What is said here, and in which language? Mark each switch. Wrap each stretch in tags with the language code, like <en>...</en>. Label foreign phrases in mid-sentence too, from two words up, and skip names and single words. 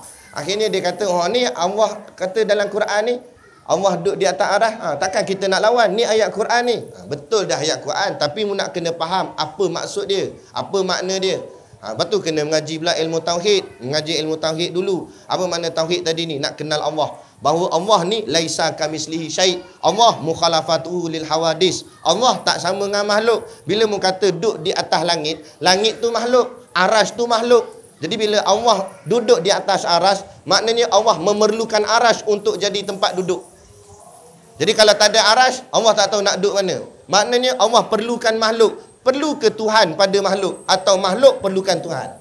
<ms>Akhirnya dia kata, ni Allah kata dalam Quran ni, Allah duduk di atas arah. Takkan kita nak lawan? Ni ayat Quran ni. Betul dah ayat Quran, tapi mu nak kena faham apa maksud dia, apa makna dia. Lepas tu kena mengaji pula ilmu tauhid. Mengaji ilmu tauhid dulu. Apa makna tauhid tadi ni? Nak kenal Allah. Bahawa Allah ni</ms> <ar>ليس كمثله شيء'. الله مخالفته للحوادث.</ar> <ms>Allah tak sama dengan makhluk. Bila mu kata duduk di atas langit, langit tu makhluk, arash tu makhluk. Jadi bila Allah duduk di atas arash, maknanya Allah memerlukan arash untuk jadi tempat duduk. Jadi kalau tak ada arash, Allah tak tahu nak duduk mana. Maknanya Allah perlukan makhluk. Perlu ke Tuhan pada makhluk, atau makhluk perlukan Tuhan?</ms>